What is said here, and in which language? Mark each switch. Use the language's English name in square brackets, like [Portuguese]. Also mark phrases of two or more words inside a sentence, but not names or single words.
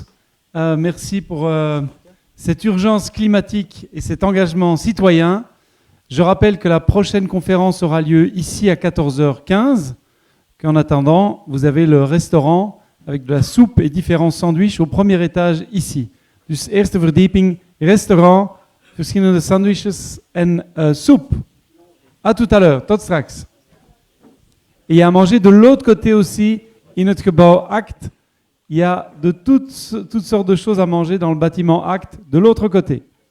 [French] Merci pour cette urgence climatique et cet engagement citoyen. Je rappelle que la prochaine conférence aura lieu ici à 14h15. Qu'en attendant, vous avez le restaurant avec de la soupe et différents sandwichs au premier étage ici. [Dutch] Dus eerste verdieping, restaurant, verschillende sandwiches en soep. [French] À tout à l'heure, [Dutch] tot straks. [French] Et il y a à manger de l'autre côté aussi. [Dutch] In het gebouw ACT, [French] il y a de toutes sortes de choses à manger dans le bâtiment ACT de l'autre côté.